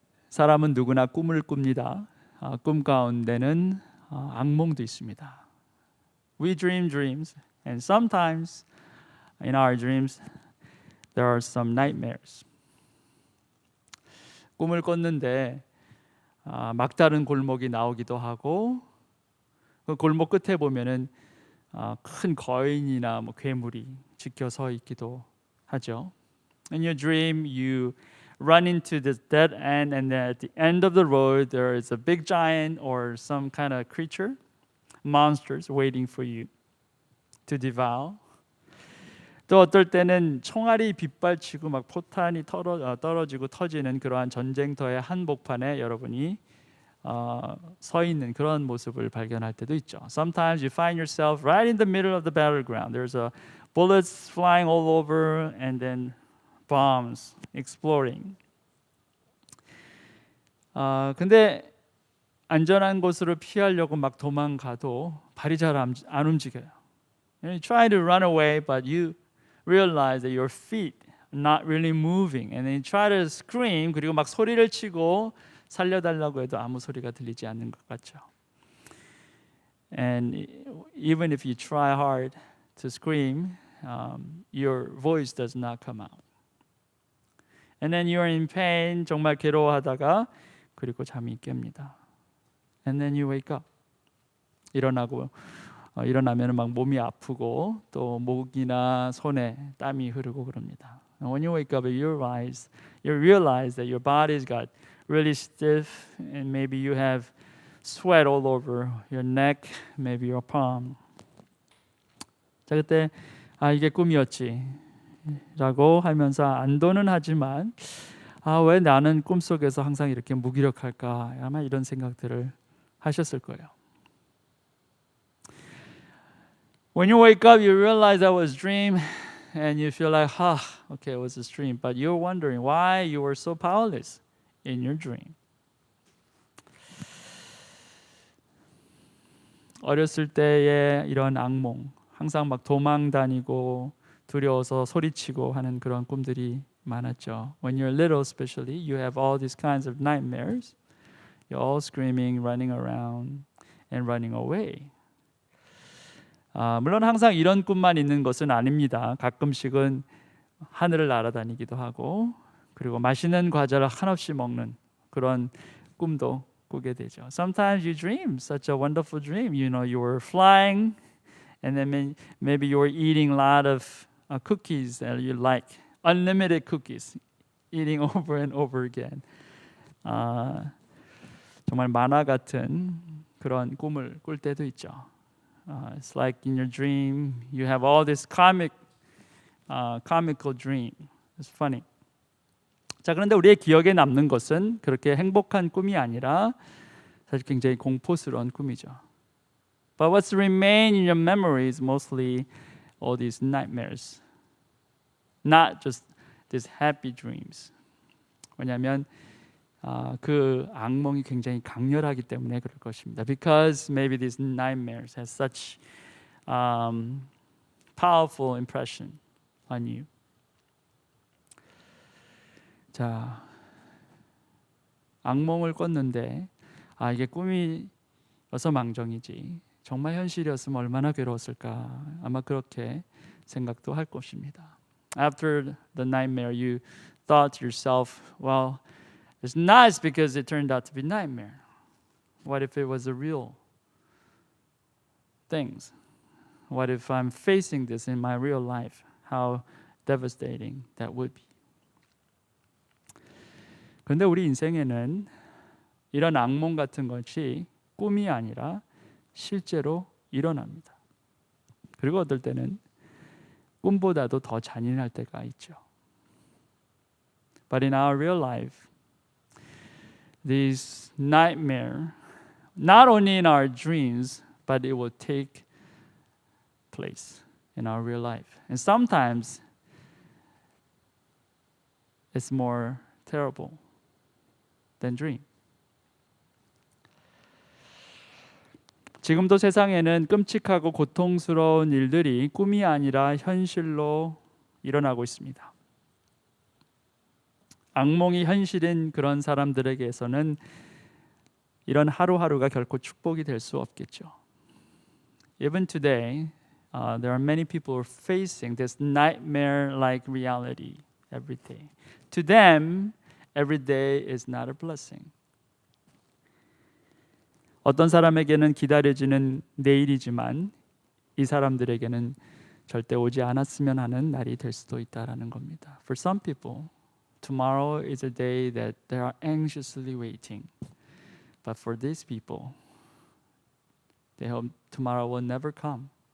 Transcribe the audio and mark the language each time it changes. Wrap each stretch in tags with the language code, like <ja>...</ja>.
<ko>사람은 누구나 꿈을 꿉니다. 꿈 가운데는 악몽도 있습니다.</ko> <en>We dream dreams, and sometimes in our dreams there are some nightmares.</en> <ko>꿈을 꿨는데 막다른 골목이 나오기도 하고 그 골목 끝에 보면은 큰 거인이나 뭐 괴물이 지켜 서 있기도 하죠.</ko> <en>In your dream, you run into this dead end, and then at the end of the road, there is a big giant or some kind of creature, monsters waiting for you to devour.</en> <ko>또 어떨 때는 총알이 빗발치고 막 포탄이 떨어지고 터지는 그러한 전쟁터의 한복판에 여러분이 서 있는 그런 모습을 발견할 때도 있죠.</ko> <en>Sometimes you find yourself right in the middle of the battleground. There's bullets flying all over, and then bombs exploding.</en> <ko>근데 안전한 곳으로 피하려고 막 도망가도 발이 잘 안 움직여요.</ko> <en>You try to run away, but you realize that your feet are not really moving, and then you try to scream.</en> <ko>그리고 막 소리를 치고 살려달라고 해도 아무 소리가 들리지 않는 것 같죠.</ko> <en>And even if you try hard to scream, your voice does not come out. And then you are in pain,</en> <ko>정말 괴로워하다가 그리고 잠이 깹니다.</ko> <en>And then you wake up.</en> <ko>일어나면 막 몸이 아프고 또 목이나 손에 땀이 흐르고 그럽니다.</ko> <en>And when you wake up, you realize that your body's got really stiff, and maybe you have sweat all over your neck, maybe your palm.</en> <ko>자, 그때 이게 꿈이었지 라고 하면서 안도는 하지만 왜 나는 꿈속에서 항상 이렇게 무기력할까? 아마 이런 생각들을 하셨을 거예요.</ko> <en>When you wake up, you realize that was a dream, and you feel like, okay, it was a dream. But you're wondering why you were so powerless in your dream.</en> <ko>어렸을 때의 이런 악몽, 항상 막 도망 다니고 두려워서 소리치고 하는 그런 꿈들이 많았죠.</ko> <en>When you're little, especially, you have all these kinds of nightmares. You're all screaming, running around, and running away.</en> <ko>물론 항상 이런 꿈만 있는 것은 아닙니다. 가끔씩은 하늘을 날아다니기도 하고 그리고 맛있는 과자를 한없이 먹는 그런 꿈도 꾸게 되죠.</ko> <en>Sometimes you dream such a wonderful dream. You know, you were flying, and then maybe you were eating a lot of cookies that you like, unlimited cookies, eating over and over again.</en> <ko>정말 만화 같은 그런 꿈을 꿀 때도 있죠.</ko> <en>It's like in your dream, you have all this comical dream. It's funny.</en> <ko>자, 그런데 우리의 기억에 남는 것은 그렇게 행복한 꿈이 아니라 사실 굉장히 공포스러운 꿈이죠.</ko> <en>But what's remain in your memory is mostly all these nightmares, not just these happy dreams.</en> <ko>왜냐하면 그 악몽이 굉장히 강렬하기 때문에 그럴 것입니다.</ko> <en>Because maybe these nightmares have such powerful impression on you.</en> <ko>자, 악몽을 꿨는데 이게 꿈이어서 망정이지 정말 현실이었으면 얼마나 괴로웠을까. 아마 그렇게 생각도 할 것입니다.</ko> <en>After the nightmare, you thought to yourself, well, it's nice because it turned out to be nightmare. What if it was a real things? What if I'm facing this in my real life? How devastating that would be.</en> <ko>그런데 우리 인생에는 이런 악몽 같은 것이 꿈이 아니라 실제로 일어납니다. 그리고 어떨 때는 꿈보다도 더 잔인할 때가 있죠.</ko> <en>But in our real life, this nightmare, not only in our dreams, but it will take place in our real life. And sometimes it's more terrible than dream.</en> <ko>지금도 세상에는 끔찍하고 고통스러운 일들이 꿈이 아니라 현실로 일어나고 있습니다. 악몽이 현실인 그런 사람들에게서는 이런 하루하루가 결코 축복이 될 수 없겠죠.</ko> <en>Even today, there are many people who are facing this nightmare-like reality every day. To them, every day is not a blessing.</en> <ko>어떤 사람에게는 기다려지는 내일이지만 이 사람들에게는 절대 오지 않았으면 하는 날이 될 수도 있다라는 겁니다.</ko> <en>For some people, tomorrow is a day that they are anxiously waiting. But for these people, they hope tomorrow will never come.</en>